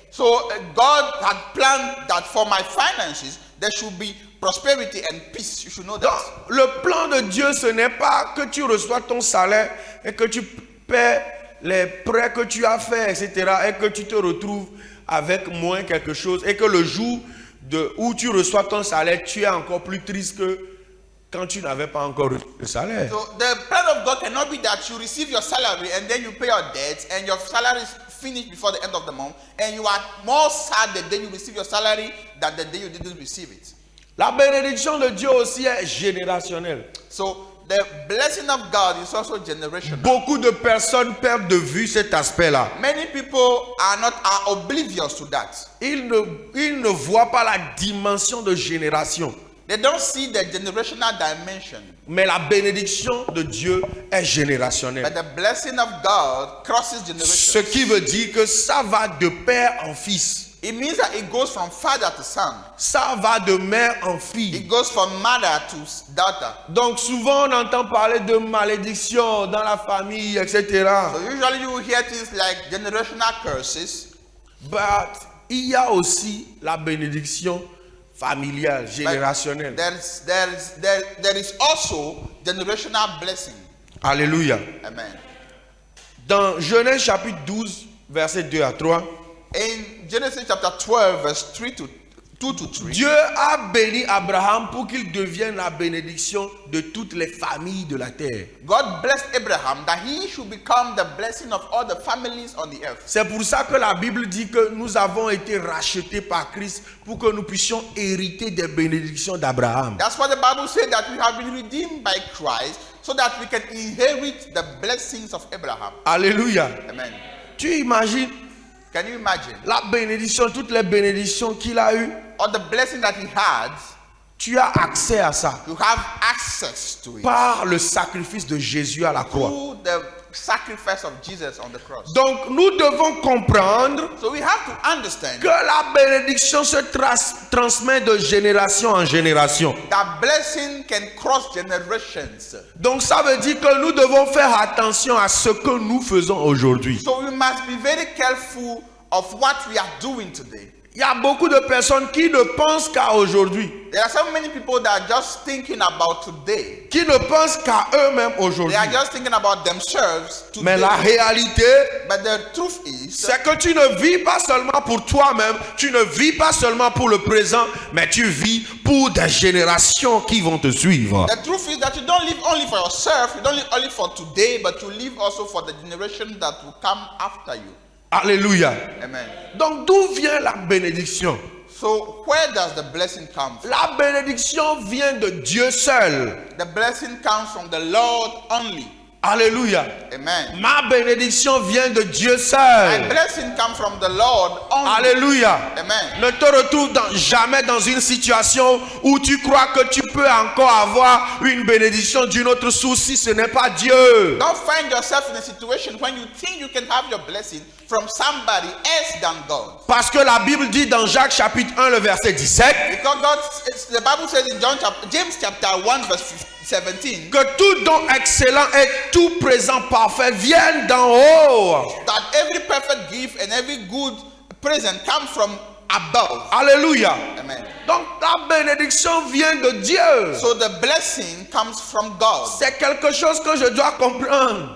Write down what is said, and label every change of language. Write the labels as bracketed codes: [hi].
[en] So God had planned that for my finances there should be prosperity and peace. You should know that. [fr] Donc, le plan de Dieu, ce n'est pas que tu reçois ton salaire et que tu paies les prêts que tu as faits, etc. et que tu te retrouves avec moins quelque chose et que le jour où tu reçois ton salaire, tu es encore plus triste que quand tu n'avais pas encore reçu le salaire. [en] So the plan of God cannot be that you receive your salary and then you pay your debts and your salary is finished before the end of the month and you are more sad the day you receive your salary than the day you didn't receive it. [fr] La bénédiction de Dieu aussi est générationnelle. [en] So the blessing of God is also generational. [fr] Beaucoup de personnes perdent de vue cet aspect-là. [en] Many people are oblivious to that. [fr] Ils ne voient pas la dimension de génération. [en] They don't see the generational dimension. [fr] Mais la bénédiction de Dieu est générationnelle. [en] But the blessing of God crosses generations. [fr] Ce qui veut dire que ça va de père en fils. [en] It means that it goes from father to son. [fr] Ça va de mère en fille. [en] It goes from mother to daughter. [fr] Donc souvent on entend parler de malédiction dans la famille, etc. [en] So usually you hear things like generational curses. [fr] But il y a aussi la bénédiction familiale, générationnelle. [en] There is also generational blessing. [fr] Alléluia. [en] Amen. [fr] Dans Genèse chapitre 12, versets 2 à 3, [en] In Genesis chapter 12, verse 2 to 3, [fr] Dieu a béni Abraham pour qu'il devienne la bénédiction de toutes les familles de la terre. [en] God blessed Abraham that he should become the blessing of all the families on the earth. [fr] C'est pour ça que la Bible dit que nous avons été rachetés par Christ pour que nous puissions hériter des bénédictions d'Abraham. [en] That's why the Bible said that we have been redeemed by Christ so that we can inherit the blessings of Abraham. [fr] Alléluia. [en] Amen. [fr] Tu imagines [en] Can you imagine? [fr] la bénédiction, toutes les bénédictions qu'il a eues, [en] All the blessing that he had, [fr] tu as accès à ça [en] you have access to it [fr] par le sacrifice de Jésus à la croix. [en] through the sacrifice of Jesus on the cross. [fr] Donc nous devons comprendre [en] So we have to understand [fr] que la bénédiction se transmet de génération en génération. [en] that blessing can cross generations. [fr] Donc ça veut dire que nous devons faire attention à ce que nous faisons aujourd'hui. [en] So we must be very careful of what we are doing today. [fr] Il y a beaucoup de personnes qui ne pensent qu'à aujourd'hui, [en] There are so many people that are just thinking about today. [fr] qui ne pensent qu'à eux-mêmes [en] They [fr] aujourd'hui. [en] are just thinking about themselves [fr] Mais [en] today. [fr] la réalité, [en] But the truth is [fr] c'est que tu ne vis pas seulement pour toi-même, tu ne vis pas seulement pour le présent, mais tu vis pour des générations qui vont te suivre. [en] the truth is that you don't live only for yourself, you don't live only for today, but you live also for the generation that will come after you. [fr] Alléluia. [en] Amen. [fr] Donc d'où vient la bénédiction? [en] So where does the blessing come from? [fr] La bénédiction vient de Dieu seul. [en] The blessing comes from the Lord only. [fr] Alléluia. [en] Amen. [fr] Ma bénédiction vient de Dieu [en] My [fr] seul. [en] blessing comes from the Lord only. [fr] Alléluia. [en] Amen. [fr] Ne te retrouve jamais dans une situation où tu crois que tu peux encore avoir une bénédiction d'une autre source si ce n'est pas Dieu. [en] Don't find yourself in a situation when you think you can have your blessing from somebody else than God. [fr] Parce que la Bible dit dans Jacques chapitre 1 le verset 17 [en] Because the Bible says in James chapter 1 verse 17 [fr] que tout don excellent et tout présent parfait viennent d'en haut. [en] that every perfect gift and every good present come from above. [fr] Alléluia. [en] Amen. [fr] Donc la bénédiction vient de Dieu. [en] So the blessing comes from God. [fr] C'est quelque chose que je dois comprendre.